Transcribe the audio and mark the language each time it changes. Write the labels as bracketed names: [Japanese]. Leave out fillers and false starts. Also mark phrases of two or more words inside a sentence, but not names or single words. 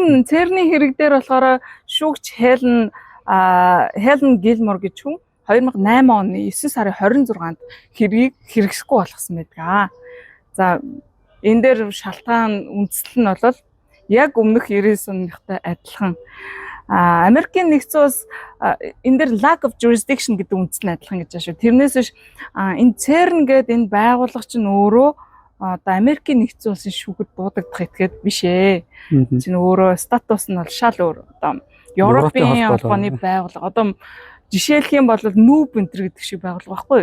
[Mongolian] За энэ Церний хэрэг дээр болохоор шүүгч Хелен Helen Gilmore гэж хүн 2008 оны 9 сарын 26-нд хэргийг хэрэгсэхгүй болгосон байдаг. За энэ дээр шалтгаан үндэслэл нь бол яг өмнөх 90 оныхтай адилхан. Америкийн нэгдсэн улс энэ дээр [English] lack of jurisdiction [Mongolian] гэдэг үндэслэл нь адилхан гэж байна шүү. Тэрнээс биш энэ CERN гэдэг энэ байгууллага чинь өөрөө одоо Америкийн нэгдсэн улсын шүүхэд дуудагдах этгээд биш ээ. Чинь өөрөө статус нь бол шал өөр. Одоо Европын холбооны байгууллага. Одоо жишээлх юм бол нүүб энтер гэдэг шиг байгуулга байхгүй юу?